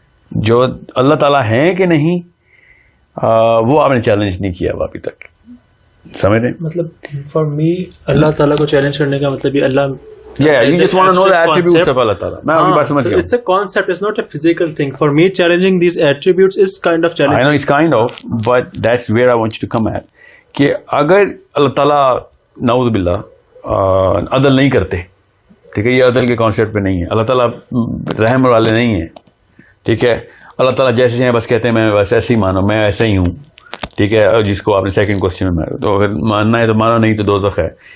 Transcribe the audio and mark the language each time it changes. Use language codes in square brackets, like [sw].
[ur] جو اللہ تعالیٰ ہیں کہ نہیں وہ آپ نے چیلنج نہیں کیا ابھی تک, سمجھ رہے ہیں. مطلب فار می اللہ تعالیٰ کو چیلنج کرنے کا مطلب یہ اللہ [en] Yeah, you just want to know the attributes of Allah Ta'ala. [ur] میں آپ کی بات سمجھ گیا ہوں. [en] It's a concept, it's not a physical thing. For me, challenging these attributes is kind of challenging. I know it's kind of, but that's where I want you to come at. [ur] کہ اگر اللہ تعالیٰ نعوذ باللہ عدل نہیں کرتے, ٹھیک ہے, یہ عدل کے کانسیپٹ پہ نہیں ہے. اللہ تعالیٰ رحم والے نہیں ہیں, ٹھیک ہے. اللہ تعالیٰ جیسے ہیں بس کہتے ہیں میں بس ایسے ہی مانو, میں ایسے ہی ہوں, ٹھیک ہے. جس کو آپ نے سیکنڈ کوشچن میں, تو اگر ماننا ہے تو مانو, نہیں تو دوزخ ہے.